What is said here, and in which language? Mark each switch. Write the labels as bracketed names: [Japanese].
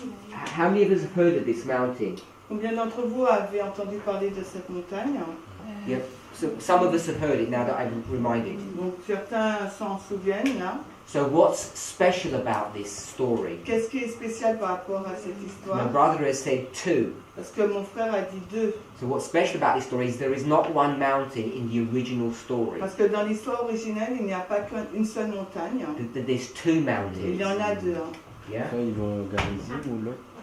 [English] How many of us have heard of this mountain? [French] Combien d'entre vous avez entendu parler de cette montagne? [English] Yeah. So some of us have heard it now that I'm reminded. [French] Donc certains s'en souviennent là. [English] So what's special about this story? [French] Qu'est-ce qui est spécial par rapport à cette [English] My [French] histoire? [English] brother has said two. [French] Parce que mon frère a dit deux. [English] So what's special about this story is there is not one mountain in the original story. [French] Parce que dans l'histoire originelle, il n'y a pas qu'une seule montagne. [English] There's two mountains. [French] Il y en a deux. [English] Yeah. [French] Ça, ils vont à Garizim ou l'autre?